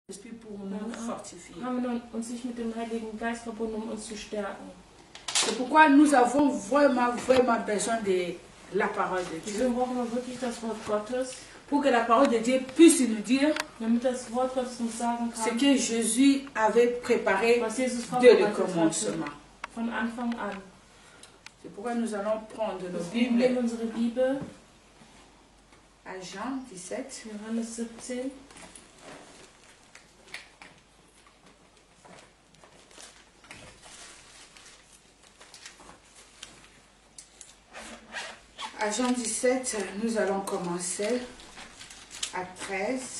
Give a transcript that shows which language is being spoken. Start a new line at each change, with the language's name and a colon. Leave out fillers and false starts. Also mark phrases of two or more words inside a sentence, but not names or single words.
French: Esprit pour nous fortifier.
German: Haben wir uns nicht mit dem Heiligen Geist verbunden, um uns zu stärken.
French: C'est pourquoi nous avons vraiment besoin de la parole de Dieu.
German: Deswegen brauchen wir wirklich das Wort Gottes,
French: Pour que la parole de Dieu puisse nous dire
German: damit das Wort Gottes uns sagen
French: ce
German: kann,
French: que Jésus avait préparé
German: was Jesus
French: dès le
German: vorbereitet hatte,
French: commencement.
German: von Anfang an.
French: C'est pourquoi nous allons prendre nos
German: Wir nehmen
French: Bibles
German: unsere Bibel,
French: à Jean 17.
German: Johannes 17,
French: À Jean 17, nous allons commencer à 13